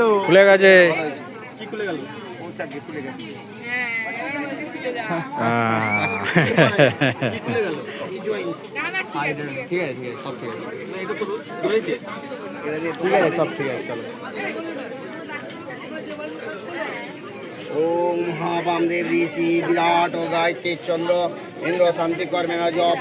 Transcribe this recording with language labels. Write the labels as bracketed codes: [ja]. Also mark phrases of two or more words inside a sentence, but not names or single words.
[bn] খুলে গেছে। কি খুলে গেল? খুলে গেছে। ঠিক আছে, সব ঠিক আছে, ঠিক আছে, সব ঠিক আছে, চলো। [sa] ओम महावामदेव ऋषि विराट गायत्री चंद्र इंद्र शांति कर्मेण जप